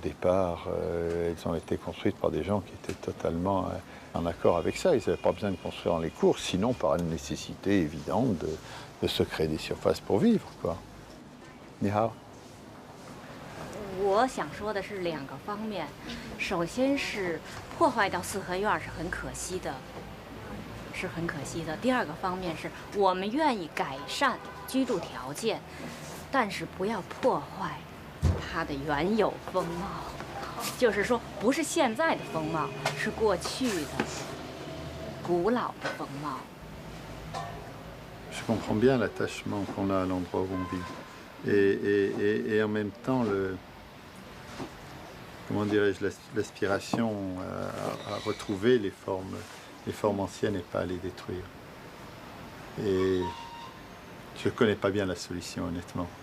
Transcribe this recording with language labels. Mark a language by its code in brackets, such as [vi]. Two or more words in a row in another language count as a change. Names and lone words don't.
[fr] départ, elles ont été construites par des gens qui étaient totalement en accord avec ça. Ils n'avaient pas besoin de construire dans les cours, sinon par une nécessité évidente de se créer des surfaces pour vivre, quoi. [zh] 你好. 我想说的是两个方面，首先是破坏掉四合院是很可惜的，是很可惜的。第二个方面是我们愿意改善居住条件，但是不要破坏它的原有风貌，就是说不是现在的风貌，是过去的古老的风貌。 [fr] Je comprends bien l'attachement qu'on a à l'endroit où on vit, et en même temps comment dirais-je, l'aspiration à retrouver les formes anciennes et pas à les détruire. Et je ne connais pas bien la solution, honnêtement.